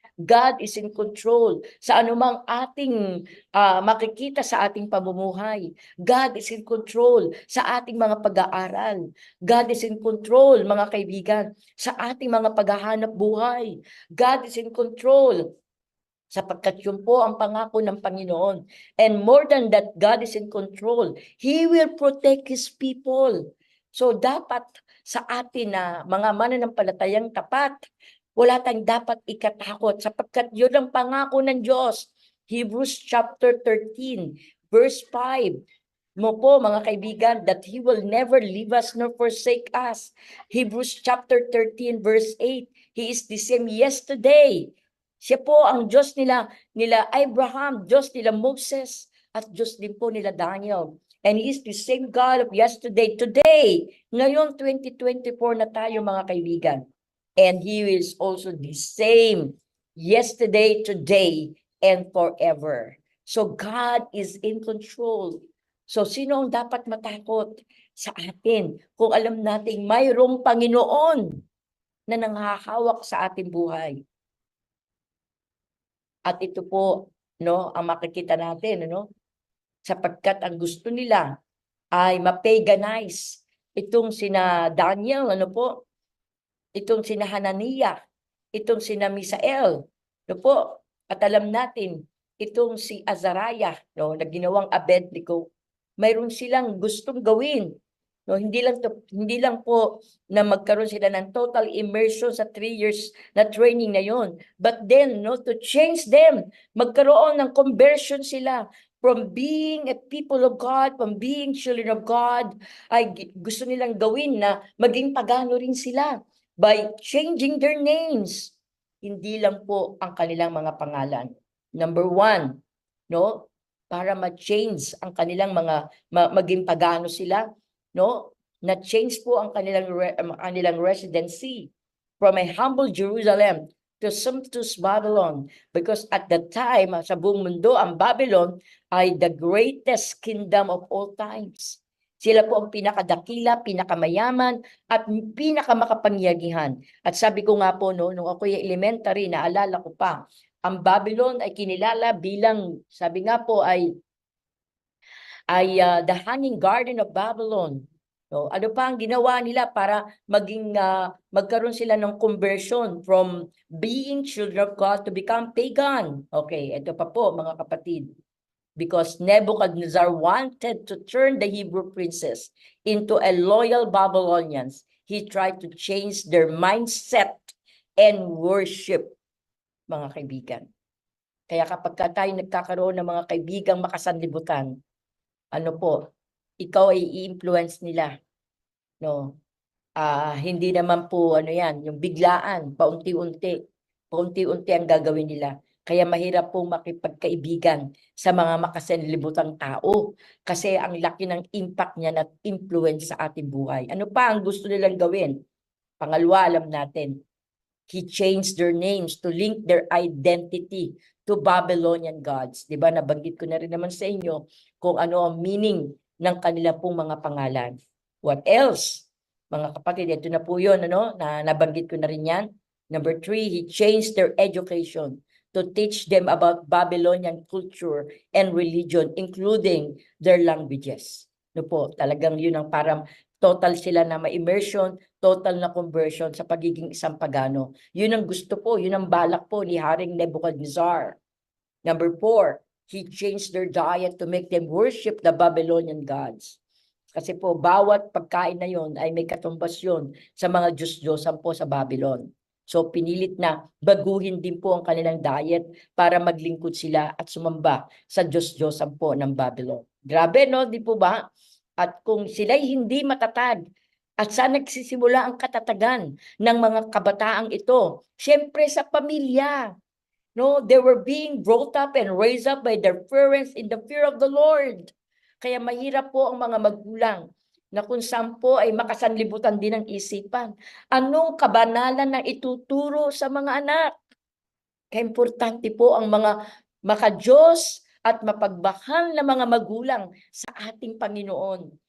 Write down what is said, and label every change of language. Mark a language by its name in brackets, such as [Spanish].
[English] God is in control [Filipino] sa anumang ating makikita sa ating pamumuhay. [English] God is in control [Filipino] sa ating mga pag-aaral. [English] God is in control, [Filipino] mga kaibigan, sa ating mga paghahanap buhay. [English] God is in control [Filipino] sapagkat yun po ang pangako ng Panginoon. [English] And more than that, God is in control. He will protect his people. [Filipino] So dapat sa atin na mga mananampalatayang tapat, wala tayong dapat ikatakot sapagkat yun ang pangako ng Diyos. [English] Hebrews chapter 13 verse 5. [Filipino] Mo po mga kaibigan, [English] that He will never leave us nor forsake us. Hebrews chapter 13 verse 8. He is the same yesterday. [Filipino] Siya po ang Diyos nila Abraham, Diyos nila Moses, at Diyos din po nila Daniel. [English] And He is the same God of yesterday, today, [Filipino] ngayon 2024 na tayo mga kaibigan. [English] And He is also the same yesterday, today, and forever. So God is in control. [Filipino] So sino ang dapat matakot sa atin kung alam nating mayroong Panginoon na nanghahawak sa ating buhay? At ito po, ang makikita natin, sapagkat ang gusto nila ay ma-paganize itong sina Daniel, itong sina Hananiah, itong sina Misael, at alam natin, itong si Azariah, na ginawang Abednego, mayroon silang gustong gawin. Hindi lang po na magkaroon sila ng total immersion sa 3 years na training na yon. [English] But then, to change them, [Filipino] magkaroon ng conversion sila [English] from being a people of God, from being children of God, [Filipino] ay gusto nilang gawin na maging pagano rin sila. [English] by changing their names. [Filipino] Hindi lang po ang kanilang mga pangalan. Number one, no? Para ma-change ang kanilang maging pagano sila, no? Na-change po ang kanilang residency [English] from a humble Jerusalem to sumptuous Babylon, because at that time [Filipino] sa buong mundo ang Babylon ay [English] the greatest kingdom of all times. [Filipino] Sila po ang pinakadakila, pinakamayaman, at pinakamakapangyarihan. At sabi ko nga po, no, nung ako yung elementary, naalala ko pa, ang Babylon ay kinilala bilang, sabi nga po, ay [English] the hanging garden of Babylon. [Filipino] So, ano pa ang ginawa nila para magkaroon sila ng conversion from being children of God to become pagan? Okay, ito pa po mga kapatid. [English] Because Nebuchadnezzar wanted to turn the Hebrew princes into a loyal Babylonians, he tried to change their mindset and worship, [Filipino] mga kaibigan. Kaya kapag tayo nagkakaroon ng mga kaibigang makasanlibutan, ano po, ikaw ay i-influence nila. No? Hindi naman po yan, yung biglaan, paunti-unti ang gagawin nila. Kaya mahirap pong makipagkaibigan sa mga makasanlibutang tao kasi ang laki ng impact niya at influence sa ating buhay. Ano pa ang gusto nilang gawin? Pangalawa, alam natin, [English] he changed their names to link their identity to Babylonian gods. [Filipino] Diba? Nabanggit ko na rin naman sa inyo kung ano ang meaning ng kanila pong mga pangalan. [English] What else? [Filipino] Mga kapatid, ito na po yun, na nabanggit ko na rin yan. [English] Number 3, he changed their education to teach them about Babylonian culture and religion, including their languages. [Filipino] No po, talagang yun ang parang total sila na ma-immersion, total na conversion sa pagiging isang pagano. Yun ang gusto po, yun ang balak po ni Haring Nebuchadnezzar. [English] Number 4, he changed their diet to make them worship the Babylonian gods. [Filipino] Kasi po, bawat pagkain na yon ay may katumbas yun sa mga Diyos-Diyosan po sa Babylon. So, pinilit na baguhin din po ang kanilang diet para maglingkod sila at sumamba sa Diyos-Diyosan po ng Babylon. Grabe, no? Di po ba? At kung sila'y hindi matatag, at saan nagsisimula ang katatagan ng mga kabataang ito? Siyempre sa pamilya. No, [English] they were being brought up and raised up by their parents in the fear of the Lord. [Filipino] Kaya mahirap po ang mga magulang na kung saan po ay makasanlibutan din ng isipan. Anong kabanalan na ituturo sa mga anak? Kaya importante po ang mga makadiyos at mapagbakal na mga magulang sa ating Panginoon.